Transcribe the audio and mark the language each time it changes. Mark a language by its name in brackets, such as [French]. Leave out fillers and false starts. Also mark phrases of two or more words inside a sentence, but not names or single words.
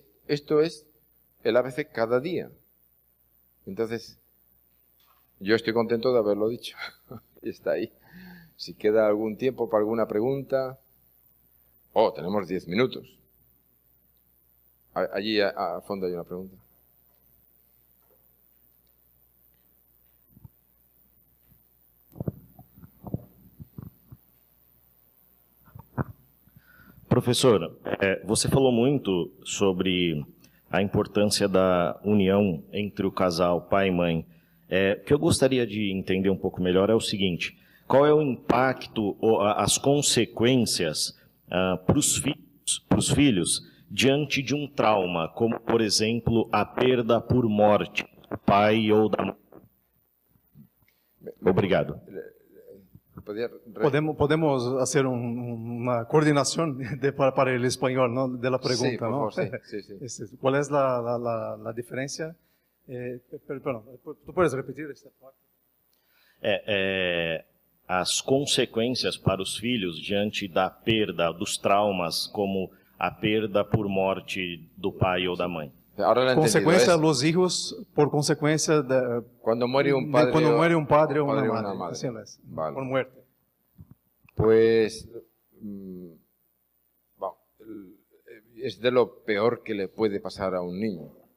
[Spanish] Esto es el ABC cada día. Entonces, yo estoy contento de haberlo dicho. Y está ahí. Si queda algún tiempo para alguna pregunta. Tenemos 10 minutos. Allí a fondo hay una pregunta. [Portuguese] Professor, você falou muito sobre a importância da união entre o casal pai e mãe. O que eu gostaria de entender um pouco melhor é o seguinte: qual é o impacto ou as consequências para os filhos diante de um trauma, como, por exemplo, a perda por morte do pai ou da mãe? Obrigado. [Spanish] Podemos hacer una coordinación para el español, ¿no? De la pregunta, sí, por ¿no? favor, sí. ¿Cuál es la diferencia? Perdón, ¿tú puedes repetir esta parte? [Portuguese] As consequências para os filhos diante da perda, dos traumas, como a perda por morte do pai ou da mãe. [Spanish] Consecuencia a los hijos por consecuencia de cuando muere un padre, o una madre. Así es, vale. Por muerte. Pues es de lo peor que le puede pasar a un niño.